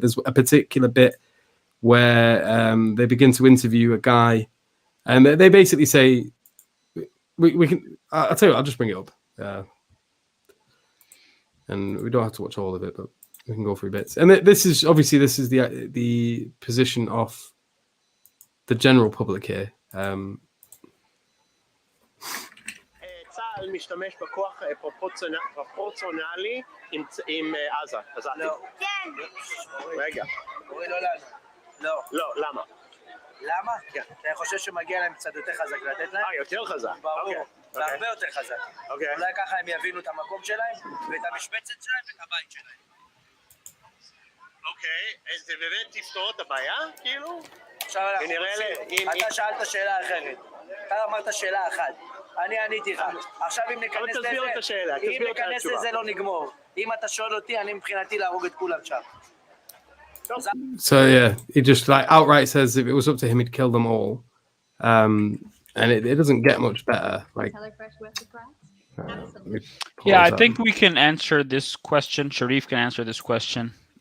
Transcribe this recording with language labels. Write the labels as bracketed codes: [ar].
[en] There's a particular bit where they begin to interview a guy, and they basically say, we can. I'll tell you what, I'll just bring it up. And we don't have to watch all of it, but we can go through bits. And this is the position of the general public here. [he] צה"ל משתמש בכוח פרופורציונלי עם עזה. לא. כן. רגע. לא. לא, למה? למה? כן. אני חושב שמגיע להם קצת יותר חזק לתת להם. יותר חזק? ברור. והרבה יותר חזק. אולי ככה הם יבינו את המקום שלהם, ואת המשבצת שלהם, ואת הבית שלהם. אוקיי, אז זה באמת תפתור את הבעיה, כאילו? עכשיו אנחנו רוצים, אתה שאלת שאלה אחרת. אתה אמרת שאלה אחת. אני עניתי לך. עכשיו אם ניכנס לזה לא נגמור. אם אתה שואל אותי, אני מבחינתי להרוג את כולם שם. [en] So yeah, he just like outright says if it was up to him, he'd kill them all. And it doesn't get much better. Like, yeah, I think we can answer this question. Sharif can answer this question.